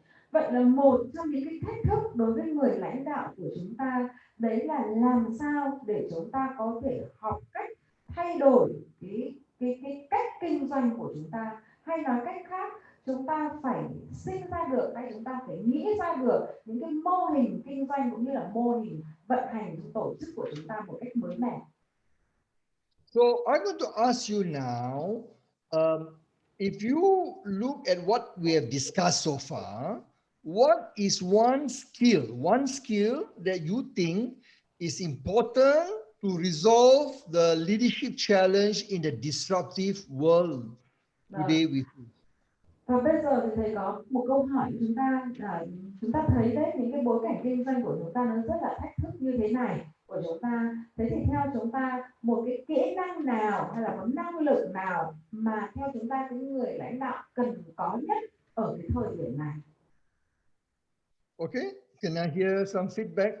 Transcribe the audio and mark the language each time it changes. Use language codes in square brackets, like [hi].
[vi] Vậy là một trong những cái thách thức đối với người lãnh đạo của chúng ta đấy là làm sao để chúng ta có thể học cách thay đổi cái cách kinh doanh của chúng ta, hay nói cách khác chúng ta phải sinh ra được hay chúng ta phải nghĩ ra được những cái mô hình kinh doanh cũng như là mô hình vận hành tổ chức của chúng ta một cách mới mẻ. [en] So I'm going to ask you now, if you look at what we have discussed so far, what is one skill that you think is important to resolve the leadership challenge in the disruptive world today we face? [vi] Và bây giờ thì thầy có một câu hỏi chúng ta là chúng ta thấy đấy, những cái bối cảnh kinh doanh của chúng ta nó rất là thách thức như thế này của chúng ta. Thế thì theo chúng ta một cái kỹ năng nào hay là một năng lực nào mà theo chúng ta cái người lãnh đạo cần có nhất ở cái thời điểm này? [en] Okay, can I hear some feedback?